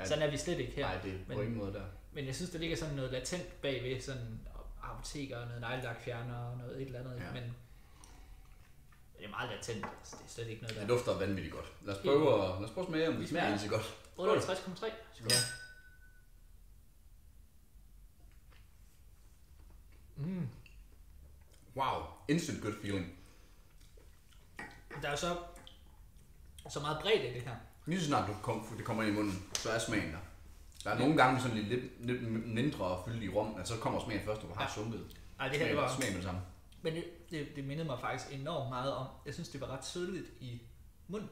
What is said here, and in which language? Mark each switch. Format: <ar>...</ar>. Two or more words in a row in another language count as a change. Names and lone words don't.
<da>Sådan er vi slet ikke her. Nej, det er på ingen måde der. Men jeg synes, der ligger sådan noget latent bagved, sådan apoteker, noget neglelakfjerner og noget et eller andet. Ja. Men det er meget latent. Altså, det er slet ikke noget der. Det dufter vanvittigt godt. Lad os prøve at smage, om det smager egentlig så godt. 58,3. Ja.</da> <en>Wow, instant good feeling.</en> <da>Der er jo så meget bredde i det her. Lige så snart det kommer ind i munden, så er smagen der. Der er nogle gange sådan lidt mindre fyldt i rum, at så kommer smagen først, når du har sunket. Nej, det her var smagen med det samme. Men det mindede mig faktisk enormt meget om. Jeg synes, det var ret sødligt i munden.</da>